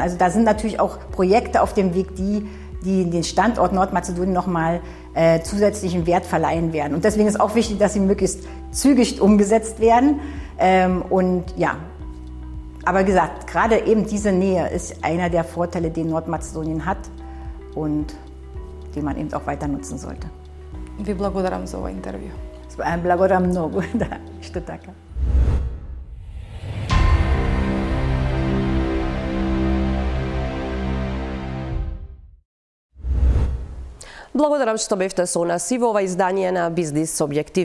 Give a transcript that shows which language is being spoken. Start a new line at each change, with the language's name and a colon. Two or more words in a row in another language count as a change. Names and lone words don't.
German: Also da sind natürlich auch Projekte auf dem Weg, die den Standort Nordmazedonien nochmal zusätzlichen Wert verleihen werden. Und deswegen ist auch wichtig, dass sie möglichst zügig umgesetzt werden. Und ja, aber wie gesagt, gerade eben diese Nähe ist einer der Vorteile, den Nordmazedonien hat und den man eben auch weiter nutzen sollte.
Macedonian: Ви благодарам за ова интервју. Благодарам много, да, што така. Благодарам што бевте со нас и во ова издание на Бизнис Објектив.